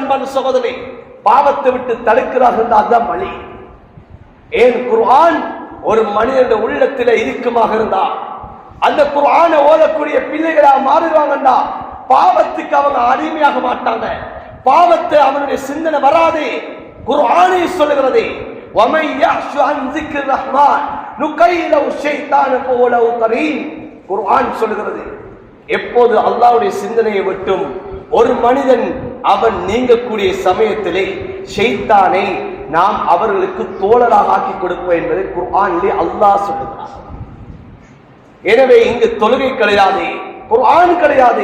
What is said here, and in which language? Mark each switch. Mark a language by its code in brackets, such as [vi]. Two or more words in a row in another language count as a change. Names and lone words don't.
[ta] அன்பான சகோதரி, பாவத்தை விட்டு தடுக்கிறார்கள் அதுதான் வழி. ஏன் குர்ஆன் ஒரு மனிதனுடைய உள்ளத்தில இருக்குமாக இருந்தா அந்த குர்ஆனை ஓதக்கூடிய பிள்ளைகளாக மாறுவாங்கண்டா பாவத்துக்கு அவங்க அடிமையாக மாட்டாங்க. பாவத்தை அவனுடைய சிந்தனை வராது. குர்ஆனை சொல்லுகிறது, [ar] وَمَن يَعْشُ عَن ذِكْرِ الرَّحْمَنِ نُقَيِّضْ لَهُ شَيْطَانًا فَهُوَ لَهُ قَرِينٌ. [ta] குர்ஆன் சொல்லுகிறது, எப்போது அல்லாஹ்வுடைய சிந்தனையை விட்டும் ஒரு மனிதன் அவன் நீங்கக்கூடிய சமயத்திலே ஷைத்தானை நாம் அவர்களுக்கு தோழராக ஆக்கி கொடுப்போம் என்பதை குர்ஆனிலே அல்லாஹ் சொல்லுகிறார். எனவே இங்கு தொழுகை கிடையாது, குர்ஆன் கிடையாது.